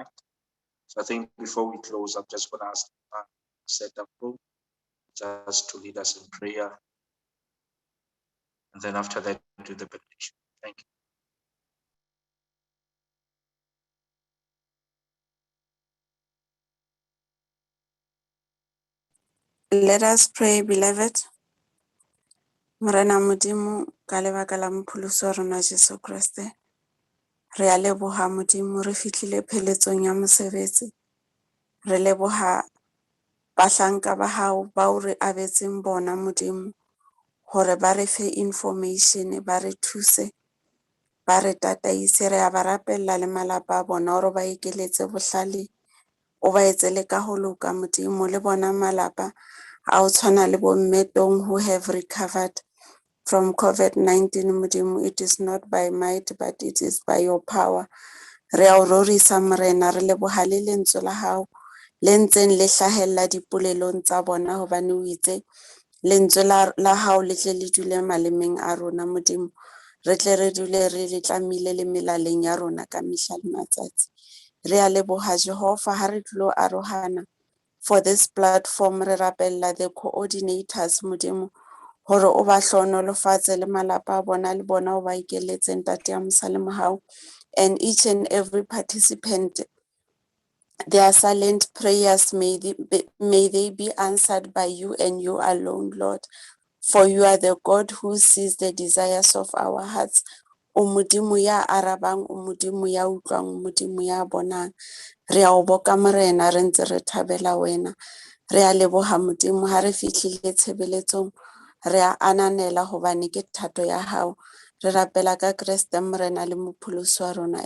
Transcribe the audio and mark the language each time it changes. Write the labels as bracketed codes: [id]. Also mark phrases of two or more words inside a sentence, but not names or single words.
[en] So I think before we close, I'm just going to ask set up just to lead us in prayer. And then after that, do the benediction. Thank you. Let us pray, beloved. [st] Morena Modimo, ka lebaka la mopholoso wa rona Jesu Kriste. Re a leboha Modimo, re fihlile pheletsong ya mosebetsi. Re leboha bahlanka ba hao bao re abetseng bona Modimo, hore ba re fe information, ba re thuse, ba re tataise. Re a ba rapella le malapa a bona hore ba ekeletse bohlale, o ba etse le ka ho loka Modimo, le bona malapa a o tshwana le bo Metong [en] who have recovered from COVID-19 [st] Modimo. [en] It is not by might, but it is by your power. [st] Re a o rorisa Morena, re leboha le lentswe la hao le ntseng le hlahella dipolelong tsa bona, hobane o itse lentswe la hao le tle le dule malemeng a rona Modimo. Re tle re dule re le tlamile le melaleng ya rona ka mehla le matsatsi. Re a leboha Jehova, ha re tlo arohana [en] for this platform. [st] Re rapella [en] the coordinators [st] Modimo, hore o ba hlonolofatse le malapa a bona, le bona o ba ikeletseng tate ya mosalemo hao, [en] and each and every participant, their silent prayers may they be answered by you and you alone, Lord, for you are the God who sees the desires of our hearts. [st] O Modimo ya arabang, o Modimo ya utlwang, o Modimo ya bonang. Re a o boka Morena, re ntse re thabela wena. Re a leboha Modimo, ha re fihlile tshebeletsong, re a ananela hobane ke thato ya hao. Re rapela ka Kriste Morena le mopholosi wa rona.